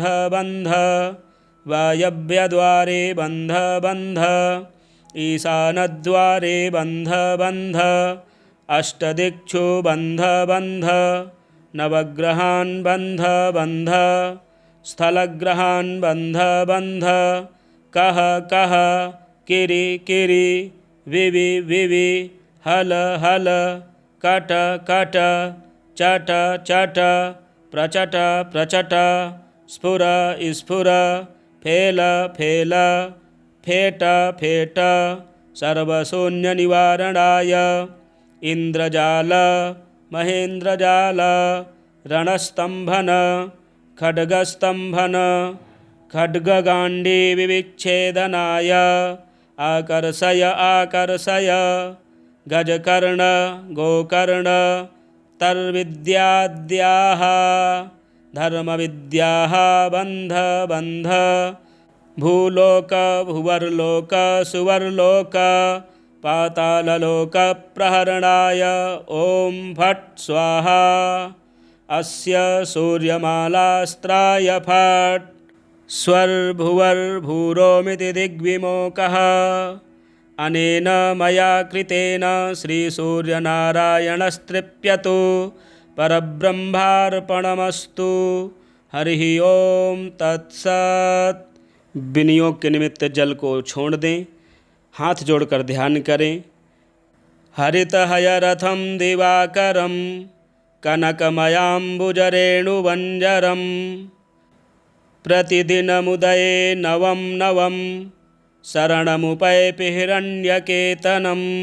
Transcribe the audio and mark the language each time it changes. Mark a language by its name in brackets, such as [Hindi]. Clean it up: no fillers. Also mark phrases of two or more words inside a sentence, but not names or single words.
[Sanskrit] बन्ध वायव्यद्वारे बन्ध बन्ध ईशानद्वारे बन्ध बन्ध अष्टदिक्षु बन्ध बन्ध नवग्रहान् बन्ध बन्ध स्थलग्रहान् बन्ध बन्ध कः कः किरि किरि विवि विवि हल हल कट कट चट चट प्रचट प्रचट स्फुर स्फुर फेल फेल फेट फेट सर्वशून्यनिवारणाय इन्द्रजाल महेन्द्रजाल रणस्तम्भन खड्गस्तम्भन खड्गगाण्डीविविच्छेदनाय आकर्षय आकर्षय गजकर्ण गोकर्ण तर्विद्याद्याः धर्मविद्याः बन्ध बन्ध भूलोक भुवर्लोक सुवर्लोक पाताललोकप्रहरणाय ॐ फट् स्वाहा। अस्य सूर्यमालास्त्राय फट् स्वर्भुवर्भूरोमिति दिग्विमोकः अनेन मया कृतेन श्रीसूर्यनारायणस्तृप्यतु परब्रह्मार्पणमस्तु। हरिः ओम तत्सत्। [Hindi] विनियोग के निमित्त जल को छोड़ दें, हाथ जोड़कर ध्यान करें। [Sanskrit] हरितहयरथं दिवाकरं कनकमयाम्बुजरेणुवञ्जरं प्रतिदिनमुदये नवं नवं शरणमुपैपि हिरण्यकेतनं